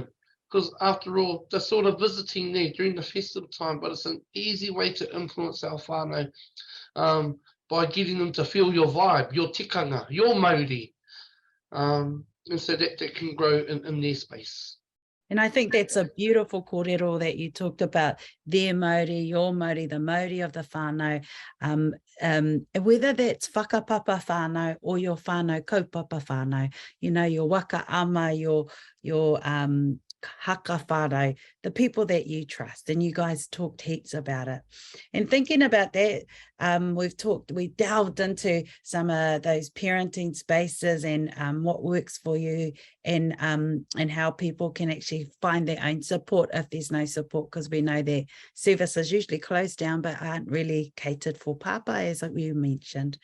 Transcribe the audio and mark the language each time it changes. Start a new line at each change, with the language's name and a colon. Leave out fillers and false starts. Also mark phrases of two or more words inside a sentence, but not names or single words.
English: Because after all, they're sort of visiting there during the festive time, but it's an easy way to influence our whānau by getting them to feel your vibe, your tikanga, your mauri, and so that can grow in their space. And I think that's a beautiful kōrero that you talked about, their mauri, your mauri, the mauri of the whānau, whether that's
Māori: whakapapa whānau
English: or your
Māori: whānau kaupapa whānau,
English: you know, your
Māori: waka ama,
English: your
Māori: haka whānau,
English: the people that you trust, and you guys talked heaps about it. And thinking about that, we delved into some of those parenting spaces and what works for you, and how people can actually find their own support if there's no support, because we know that services usually close down but aren't really catered for papa, as you mentioned.